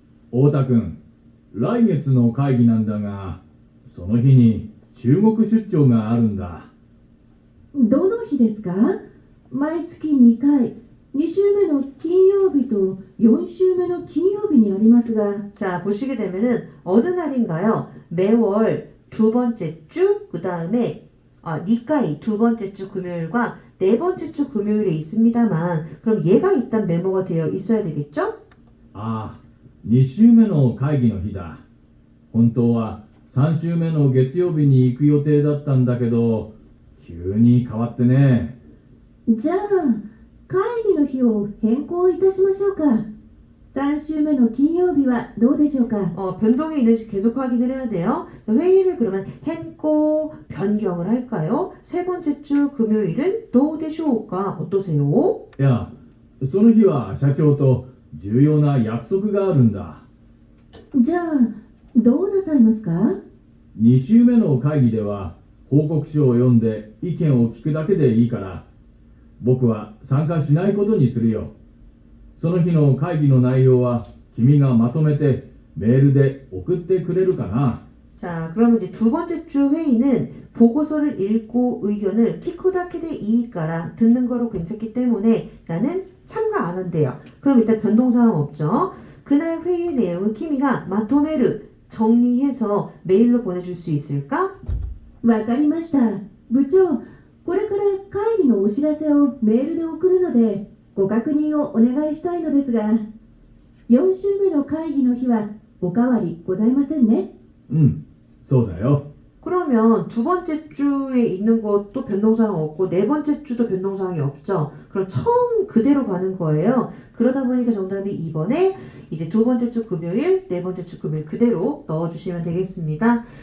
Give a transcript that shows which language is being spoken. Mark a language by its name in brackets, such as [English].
[Japanese] 太田君、来月の会議なんだが、その日に中国出張があるんだ。どの日ですか？毎月2回、2週目の金曜日と4週目の金曜日にありますが、 [Korean] 자, 보시게 되면은 어느 날인가요? 매월 두 번째 주, 그 다음에 니까이 두 번째 주 금요일과 네 번째 주 금요일에 있습니다만, 그럼 얘가 일단 메모가 되어 있어야 되겠죠? [Japanese] ああ、2週目の会議の日だ。本当は3週目の月曜日に行く予定だったんだけど、急に変わってね。じゃあ会議の日を変更いたしましょうか。 3週目の金曜日はどうでしょうか。 [Korean] 변동이 있는지 계속 확인을 해야 돼요. 회의를 그러면 henko 변경을 할까요? 세 번째 주 금요일은 도우데쇼우까 어떠세요? [Japanese] いや、その日は社長と重要な約束があるんだ。じゃあどうなさいますか。 2週目の会議では報告書を読んで意見を聞くだけでいいから、僕は参加しないことにするよ。その日の会議の内容は君がまとめてメールで送ってくれるかな。 [Korean] 자, 그러면 이제 두 번째 주 회의는 보고서를 읽고 의견을 [Japanese] 키쿠다케데 이이까라 [Korean] 듣는 거로 괜찮기 때문에 나는 참가 안 한대요. 그럼 일단 변동사항 없죠. 그날 회의 내용은 [Japanese] 키미가 마토메르 [Korean] 정리해서 메일로 보내줄 수 있을까? [Japanese] わかりました。部長、これから会議のお知らせをメールで送るのでご確認をお願いしたいのですが、4週目の会議の日はおかわりございませんね。うん、そうだよ。 [Korean] 그러면 두 번째 주에 있는 것도 변동사항 없고 네 번째 주도 변동사항이 없죠. 그럼 처음 그대로 가는 거예요. 그러다 보니까 정답이 2번에 이제 두 번째 주 금요일, 네 번째 주 금요일 그대로 넣어주시면 되겠습니다.